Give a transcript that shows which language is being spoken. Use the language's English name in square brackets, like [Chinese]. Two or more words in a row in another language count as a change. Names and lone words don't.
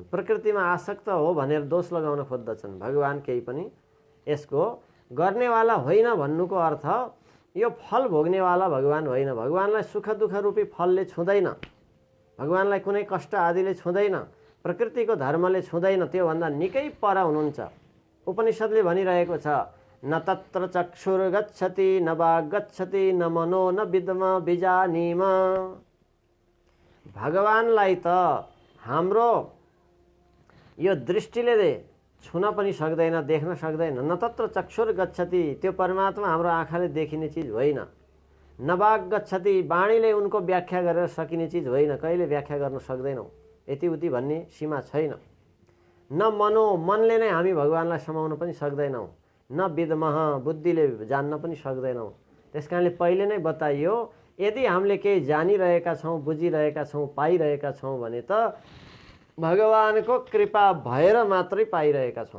[Nepali] प्रकृतिमा आसक्त हो भनेर दोष लगाउन खोज्दछन्। भगवान केही पनि यसको गर्नेवाला होइन भन्नुको अर्थ यो फल भोग्नेवाला भगवान होइन। भगवानलाई सुख दुःख रूपी फलले छुँदैन, भगवानलाई कुनै कष्ट आदिले छुँदैन, प्रकृतिको धर्मले छुँदैन, त्योभन्दा निकै पर हुनुहुन्छ। उपनिषद्ले भनिरहेको छ, [Sanskrit] न तत्र चक्षुर्गच्छति न वाग् गच्छति न मनो न विद्म बिजानीम। [Nepali] भगवानलाई त हाम्रो यो दृष्टिले छुन पनि सक्दैन, देख्न सक्दैन। [Sanskrit] न तत्र चक्षुर गच्छति, [Nepali] त्यो परमात्मा हाम्रो आँखाले देखिने चिज होइन। [Sanskrit] न वाग् गच्छति, [Nepali] वाणीले उनको व्याख्या गरेर सकिने चिज होइन, कहिले व्याख्या गर्न सक्दैनौँ, यति उति भन्ने सीमा छैन। [Sanskrit] न मनो, [Nepali] मनले नै हामी भगवानलाई समाउन पनि सक्दैनौँ। [Sanskrit] न विद्मः, [Nepali] बुद्धिले जान्न पनि सक्दैनौँ। त्यस कारणले पहिले नै बताइयो, यदि हामीले केही जानिरहेका छौँ, बुझिरहेका छौँ, पाइरहेका छौँ भने त भगवानको कृपा भएर मात्रै पाइरहेका छौँ।